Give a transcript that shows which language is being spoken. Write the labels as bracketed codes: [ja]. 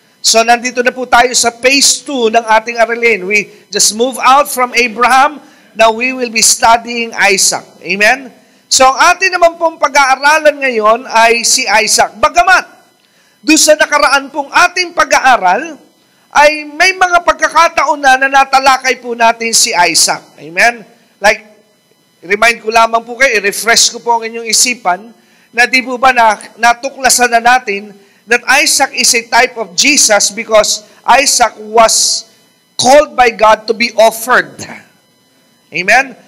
[tl] So nandito na po tayo sa phase 2 ng ating aralin. [en] We just move out from Abraham. Now we will be studying Isaac. Amen? [tl] So ang atin naman pong pag-aaralan ngayon ay si Isaac. Bagamat, doon sa nakaraan pong ating pag-aaral, ay may mga pagkakataon na natalakay po natin si Isaac. Amen? Like, remind ko lamang po kayo, i-refresh ko po ang inyong isipan, na di po ba natuklasan na natin [en] that Isaac is a type of Jesus because Isaac was called by God to be offered. [tl] Amen?